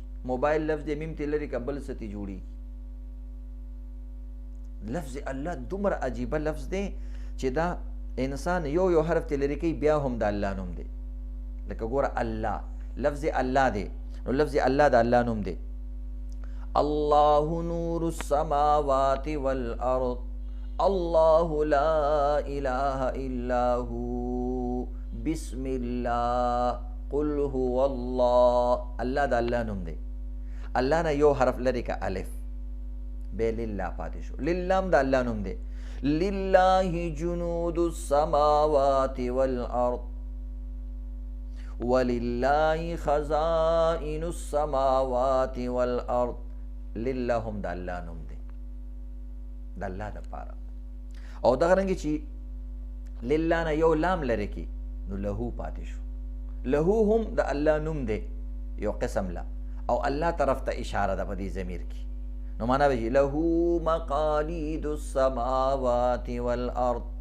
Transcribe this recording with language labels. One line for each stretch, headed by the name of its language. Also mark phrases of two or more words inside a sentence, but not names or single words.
Pashto: موبایل لفظ دی میم ته لرې که بل څه ته جوړېږي. لفظ الله دومره عجیبه لفظ دی چې دا انسان یو حرف ته لرې کوي بیا هم د الله نوم دی. لکه ګوره الله لفظ الله دی نو لفظ الله د الله نوم دی.
Arabic: الله نور السماوات والارض الله لا اله الا هو بسم الله قل هو الله.
Pashto: الله د الله نوم دی. الله نه یو حرف لري که الف بے لله پاتې شو. لله هم د الله نوم دی.
Arabic: لله جنود السماوات والارض ولله خزائن السماوات والارض.
Pashto: لله هم د الله نوم دی د الله دپاره. او دغه رنګې چې لله نه یو لام لرې کړي نو لهو پاتې شو. لهو هم د الله نوم دی یو قسم لا او الله طرف ته اشاره ده په دې ضمیر کې. نو معنا به
Arabic: له مقالید السماوات والارض.